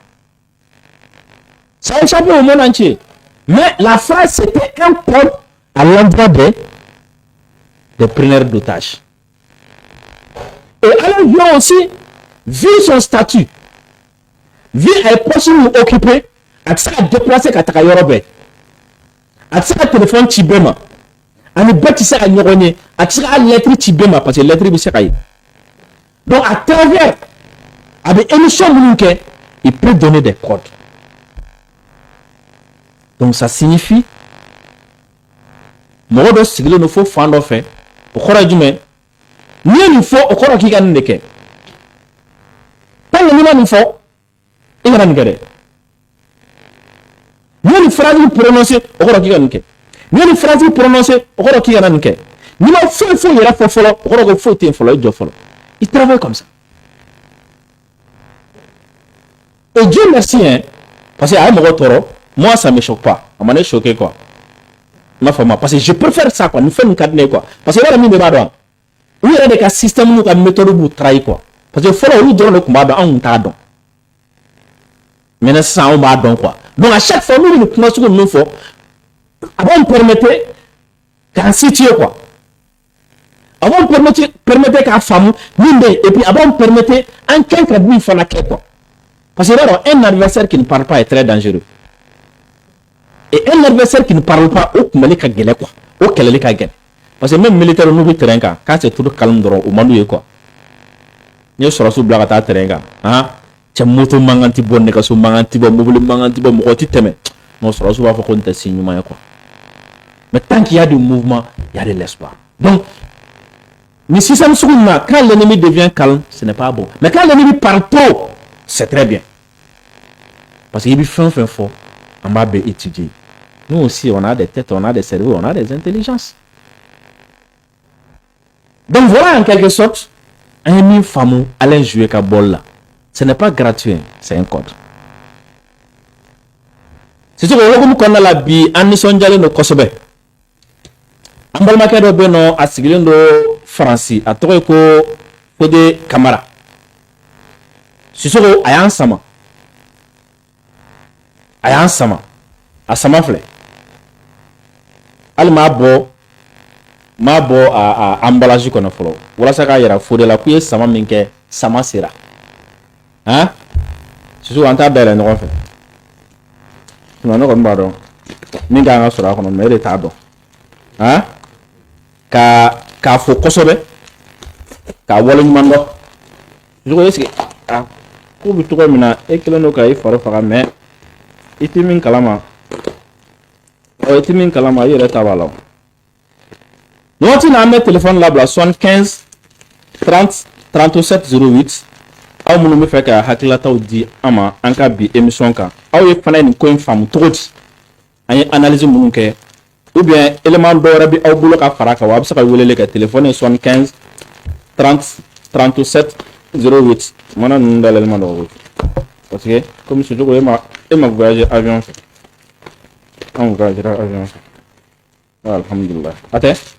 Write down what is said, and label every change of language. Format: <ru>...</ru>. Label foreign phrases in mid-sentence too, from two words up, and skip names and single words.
<fr>Ça a échappé au monde entier. Mais la phrase, c'était un code à l'endroit des preneurs d'otages. Et alors, il aussi, vu son statut, vu les postes où occupé,</fr> <bm>a tɛ se ka déplacer ka taga yɔrɔ bɛɛ a tɛ se ka téléphone ci bɛɛ ma ani bɛɛ tɛ se ka ɲɔgɔn ye a tɛ se ka lettre ci bɛɛ ma</bm> <fr>parce que</fr> <bm>lettre bɛ se ka ye</bm> <fr>donc à travers</fr> <bm>a bɛ émission minnu kɛ</bm> <fr>il peut donner des codes donc ça signifie</fr> <bm>mɔgɔ dɔ sigilen don fo fan dɔ fɛ o kɔrɔ ye jumɛn n'i ye nin fɔ o kɔrɔ k'i ka nin de kɛ</bm> <fr>tant que</fr> <bm>n'i ma nin fɔ i kana nin kɛ dɛ n'i ye nin</bm> <fr>phrase prononcer</fr> <bm>o kɔrɔ k'i ka nin kɛ n'i ye nin</bm> <fr>phrase prononcer</fr> <bm>o kɔrɔ k'i kana nin kɛ n'i ma foyi foyi yɛrɛ fɔ fɔlɔ o kɔrɔ ko foyi tɛ yen fɔlɔ i jɔ fɔlɔ</bm> <fr>il travaille comme ça et Dieu merci hein parce que</fr> <bm>a ye mɔgɔ tɔɔrɔ</bm> <fr>moi ça me choque pas</fr> <bm>a ma ne choquer quoi ma fama</bm> <fr>parce que je préfère ça quoi</fr> <bm>nin fɛn nin ka di ne ye quoi</bm> <fr>parce que</fr> <bm>i b'a dɔn min bɛɛ b'a dɔn u yɛrɛ de ka système n'u ka méthode b'u trahir quoi</bm> <fr>parce que</fr> <bm>fɔlɔ olu dɔrɔn de tun b'a dɔn anw tun t'a dɔn maintenant sisan anw b'a dɔn quoi</bm> <fr>donc à chaque fois</fr> <bm>n'u bɛ nin kuma sugu ninnu fɔ a b'anw permettre k'an situer quoi a b'anw permettre k'a faamu min bɛ yen</bm> <fr>et puis</fr> <bm>a b'anw permettre an kan ka min fana kɛ quoi</bm> <fr>parce que</fr> <bm>i b'a dɔn</bm> <fr>un adversaire qui ne parle pas est très dangereux et un adversaire qui ne parle pas</fr> <bm>o kunbɛli ka gɛlɛn quoi o kɛlɛli ka gɛlɛn</bm> <fr>parce que même militaire</fr> <bm>n'u bɛ terrain kan k'a se turu calme dɔrɔn o man d'u ye quoi n ye sɔrɔsiw bila ka taa terrain kan cɛ moto mankan tɛ bɔ nɛgɛso mankan tɛ bɔ mobili mankan tɛ bɔ mɔgɔ tɛ tɛmɛ non sɔrɔsiw b'a fɔ ko nin tɛ si ɲuman ye quoi</bm> <fr>mais tant qu'il y a du mouvement il y a de l'espoir donc</fr> <bm>ni système sugu ninnu na</bm> <fr>quand l'ennemi devient calme ce n'est pas bon mais quand l'ennemi parle trop c'est très bien parce que</fr> <bm>i bɛ fɛn o fɛn fɔ an b'a bɛɛ étudier</bm> <fr>nous aussi on a des têtes on a des cerveaux on a des intelligences donc voilà en quelque sorte</fr> <bm>an ye min faamu Alain Joué ka bɔli la</bm> <fr>ce n'est pas gratuit c'est un code c'est ce que</fr> <bm>o hukumu kɔnɔna la bi an nisɔndiyalen don kosɛbɛ an balimakɛ dɔ bɛ yen nɔ a sigilen don Faransi a tɔgɔ ye ko Fode Kamara Sisoko a y'an sama a sama filɛ hali m'a bɔ a emballage kɔnɔ fɔlɔ walasa k'a yira Fode la k'u ye sama min kɛ sama sera Sisoko an t'a dayɛlɛ ɲɔgɔn fɛ sinon ne kɔni b'a dɔn min kan ka sɔrɔ a kɔnɔ mais e de t'a dɔn k'a fɔ kosɛbɛ k'a waleɲuman dɔn Sisoko</bm> <fr>est-ce que</fr> <bm>ko bɛ cogo min na e kelen don ka i fari faga mais i tɛ min kalama i yɛrɛ ta b'a la nin waati in na an bɛ téléphone labila 75 30 37 08 aw minnu bɛ fɛ ka hakililataw di an ma an ka bi émission kan aw ye fana nin ko in faamu cogo di an ye analyse minnu kɛ</bm> <fr>ou bien</fr> <bm>élément dɔ wɛrɛ bɛ aw bolo ka fara kan wa a bɛ se ka weleli kɛ téléphone ye 75 30 37 08 mana ninnu dayɛlɛli ma nɔgɔ</bm> <fr>parce que comme</fr> <bm>Sisoko e ma voyager avion fɛ an voyager avion fɛ alhamdulillah a tɛ</bm>